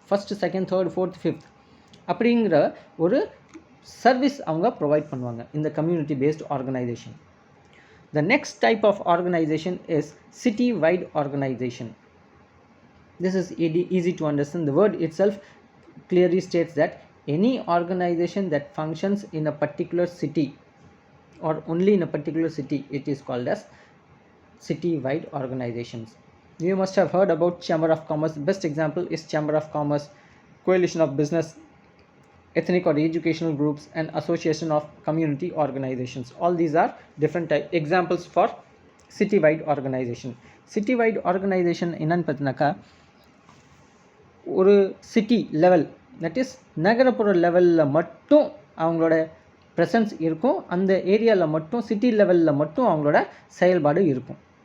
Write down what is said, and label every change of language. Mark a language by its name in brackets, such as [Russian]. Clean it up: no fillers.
[Tamil] First, second, third, fourth, fifth அப்படிங்கிற ஒரு service அவங்க ப்ரொவைட் பண்ணுவாங்க இந்த community paste organisation. [English] The next type of organization is city-wide organization. This is easy to understand. The word itself clearly states that any organization that functions in a particular city or only in a particular city, it is called as city-wide organizations. You must have heard about Chamber of Commerce. Best example is Chamber of Commerce, Coalition of Business, ethnic or educational groups, and association of community organizations. All these are different examples for city-wide organization. [Tamil] City-wide organization என்னன்னு பார்த்தீங்கன்னாக்கா, ஒரு city level, [English] that is [Tamil] நகரப்புற லெவலில் மட்டும் அவங்களோட presence இருக்கும். அந்த ஏரியாவில் மட்டும், சிட்டி லெவலில் மட்டும் அவங்களோட செயல்பாடு இருக்கும்.